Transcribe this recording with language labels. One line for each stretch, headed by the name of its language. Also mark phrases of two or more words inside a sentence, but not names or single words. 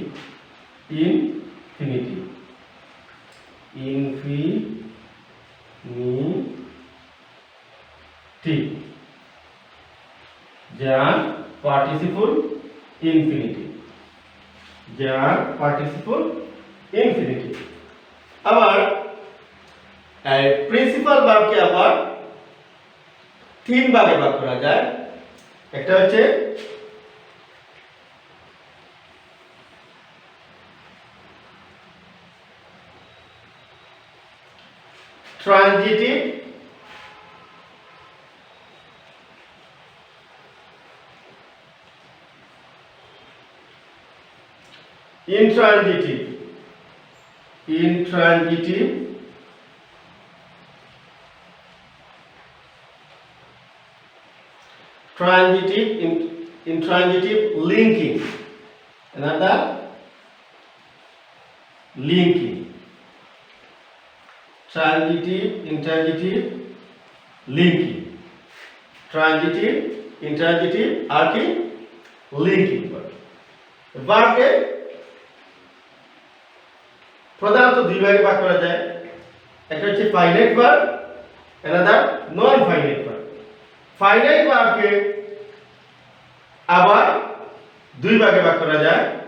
English: Infinitive. Infinitive. Gerund, participle, infinitive. Gerund, participle, infinitive.
Bangla: আবার প্রিন্সিপাল ভার্বকে আবার তিন ভাগে ভাগ করা যায়। একটা হচ্ছে ট্রানজিটিভ,
English: intransitive, transitive, intransitive, linking. Another linking. Transitive, intransitive, linking. Transitive, intransitive আর কি? linking verb.
Bangla: ভার্বকে প্রধানত দুই ভাগে ভাগ করা যায়। একটা হচ্ছে
English: finite verb, another non finite verb.
Bangla: ফাইনাইট ভার্বকে আবার দুই ভাগে ভাগ করা যায়।